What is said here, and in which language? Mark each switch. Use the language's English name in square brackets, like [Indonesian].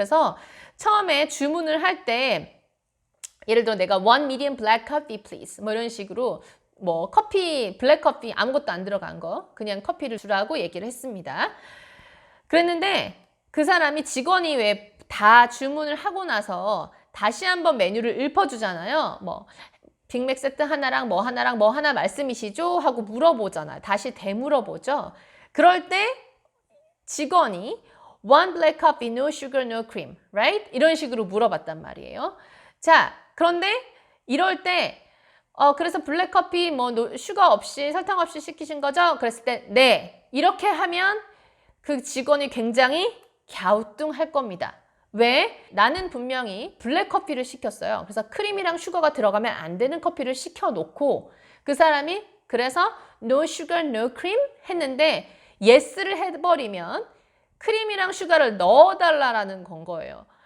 [Korean] 그래서 처음에 주문을 할 때 예를 들어 내가 [English] one medium black coffee please [Korean] 뭐 이런 식으로 뭐 커피, 블랙커피 아무것도 안 들어간 거 그냥 커피를 주라고 얘기를 했습니다. 그랬는데 그 사람이 직원이 왜 다 주문을 하고 나서 다시 한번 메뉴를 읊어주잖아요. 뭐 빅맥 세트 하나랑 뭐 하나랑 뭐 하나 말씀이시죠? 하고 물어보잖아요. 다시 되물어보죠. 그럴 때 직원이 [English] one black coffee, no sugar, no cream, right? [Korean] 이런 식으로 물어봤단 말이에요. 자, 그런데 이럴 때 그래서 블랙커피 뭐 슈가 없이 설탕 없이 시키신 거죠? 그랬을 때 네. 이렇게 하면 그 직원이 굉장히 갸우뚱할 겁니다. 왜? 나는 분명히 블랙커피를 시켰어요. 그래서 크림이랑 슈거가 들어가면 안 되는 커피를 시켜놓고 그 사람이 그래서 [English] no sugar, no cream [Korean] 했는데 yes를 해버리면 크림이랑 슈가를 넣어달라는 건 거예요.